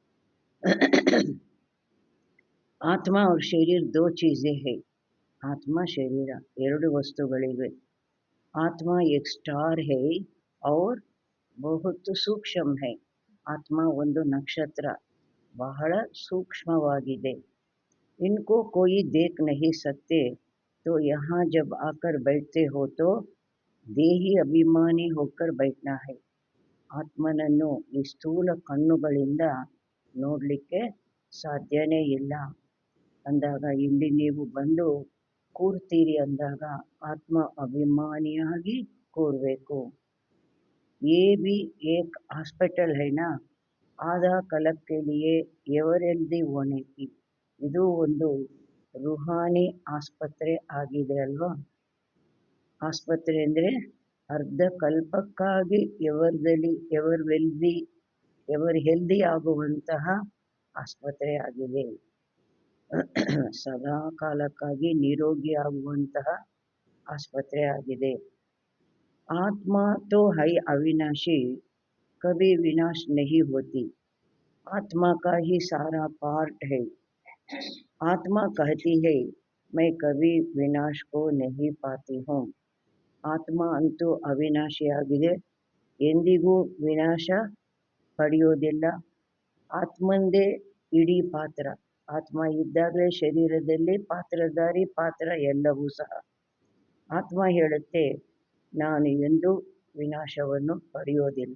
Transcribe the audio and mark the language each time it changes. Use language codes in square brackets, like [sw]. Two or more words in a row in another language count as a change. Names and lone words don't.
[hi] आत्मा और शरीर दो चीज़ें हैं, [kn] ಆತ್ಮ ಶರೀರ ಎರಡು ವಸ್ತುಗಳಿವೆ. [hi] आत्मा एक स्टार है और बहुत सूक्ष्म है, [kn] ಆತ್ಮ ಒಂದು ನಕ್ಷತ್ರ, ಬಹಳ ಸೂಕ್ಷ್ಮವಾಗಿದೆ. [hi] इनको कोई देख नहीं सकते, तो यहाँ जब आकर बैठते हो तो देही अभिमानी होकर बैठना है. [kn] ಆತ್ಮನನ್ನು ಈ ಸ್ಥೂಲ ಕಣ್ಣುಗಳಿಂದ ನೋಡಲಿಕ್ಕೆ ಸಾಧ್ಯನೇ ಇಲ್ಲ. ಅಂದಾಗ ಇಲ್ಲಿ ನೀವು ಬಂದು ಕೂರ್ತೀರಿ ಅಂದಾಗ ಆತ್ಮ ಅಭಿಮಾನಿಯಾಗಿ ಕೂರಬೇಕು. [hi] ये भी एक हॉस्पिटल है ना, आधा कलक के लिए [en] ever healthy [hi] होने की, [kn] ಇದು ಒಂದು ರುಹಾನಿ ಆಸ್ಪತ್ರೆ ಆಗಿದೆ ಅಲ್ವಾ. ಆಸ್ಪತ್ರೆ ಅಂದರೆ ಅರ್ಧ ಕಲ್ಪಕ್ಕಾಗಿ [en] ever healthy [kn] ಆಗುವಂತಹ ಆಸ್ಪತ್ರೆ ಆಗಿದೆ. ಸದಾ ಕಾಲಕ್ಕಾಗಿ ನಿರೋಗಿ ಆಗುವಂತಹ ಆಸ್ಪತ್ರೆ ಆಗಿದೆ. [hi] आत्मा तो है अविनाशी, कभी विनाश नहीं होती, आत्मा का ही सारा पार्ट है. आत्मा कहती है मैं कभी विनाश को नहीं पाती हूँ. [kn] ಆತ್ಮ ಅಂತೂ ಅವಿನಾಶಿಯಾಗಿದೆ, ಎಂದಿಗೂ ವಿನಾಶ ಪಡೆಯೋದಿಲ್ಲ. ಆತ್ಮಂದೇ ಇಡೀ ಪಾತ್ರ, ಆತ್ಮ ಇದ್ದಾಗಲೇ ಶರೀರದಲ್ಲಿ ಪಾತ್ರಧಾರಿ, ಪಾತ್ರ ಎಲ್ಲವೂ ಸಹ. ಆತ್ಮ ಹೇಳುತ್ತೆ ನಾನು ಎಂದೂ ವಿನಾಶವನ್ನು ಪಡೆಯೋದಿಲ್ಲ.